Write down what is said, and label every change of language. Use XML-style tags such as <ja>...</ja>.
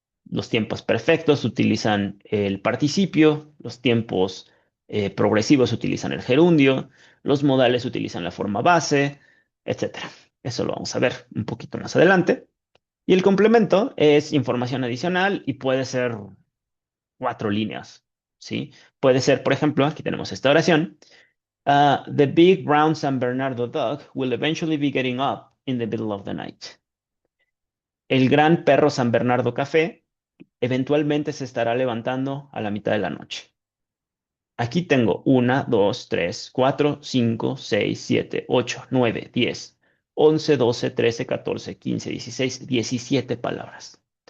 <es>Los tiempos perfectos utilizan el participio, los tiempos progresivos utilizan el gerundio, los modales utilizan la forma base, etcétera. Eso lo vamos a ver un poquito más adelante. Y el complemento es información adicional y puede ser 4 líneas, ¿sí? Puede ser, por ejemplo, aquí tenemos esta oración.</es> <en>The big brown San Bernardo dog will eventually be getting up in the middle of the night.</en> <es>El gran perro San Bernardo café eventualmente se estará levantando a la mitad de la noche. Aquí tengo 1, 2, 3, 4, 5, 6, 7, 8, 9, 10, 11, 12, 13, 14, 15, 16, 17 palabras.</es>